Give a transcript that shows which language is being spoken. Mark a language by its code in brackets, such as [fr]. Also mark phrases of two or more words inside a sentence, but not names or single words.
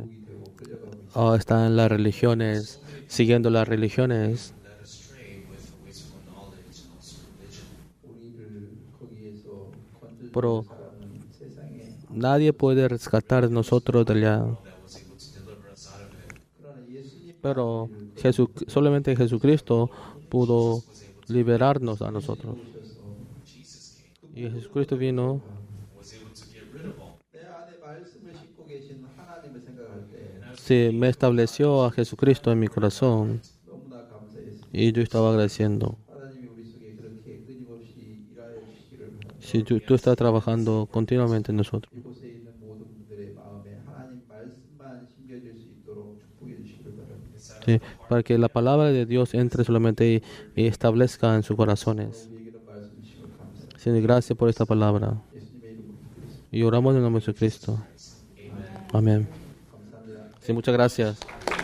[ko] 목이 되고 끌려가고 있어. [es] está en las religiones, siguiendo las religiones. [en] Led astray with wasteful knowledge and also religion. [ko] 우리를 거기에서 건져주는 [es] Pero [ko] 사람은 세상에 [es] nadie puede rescatar de nosotros de allá. [en] That was able to deliver us out of it. [ko] 그러나 예수님 [es] Pero solamente Jesucristo pudo liberarnos a nosotros. [en] Jesus came, [es] Y Jesucristo vino [en] was able to get rid of all. [ko] 내 안에 말씀을 싣고 계신 하나님을 생각할 때 [es] se me estableció a Jesucristo en mi corazón [ko] 너무나 감사했습니다. [es] y yo estaba agradeciendo. [ko] 하나님이 우리 속에 그렇게 끊임없이 일하여 주시기를 바랍니다. [es] Si tú estás trabajando continuamente en nosotros. [ko] 이곳에 있는 모든 분들의 마음에 하나님 말씀만 심겨질 수 있도록 축복해 주시기를 바랍니다. [es] Sí, para que la palabra de Dios entre solamente y establezca en sus corazones. [ko] 우리에게는 말씀 주시고 감사합니다. [es] Señor, gracias por esta palabra. [ko] 예수님의 이름으로 기도드립니다. [es] Y oramos en el nombre de Jesucristo. Amén. [ko] 감사합니다. [es] Sí, muchas gracias.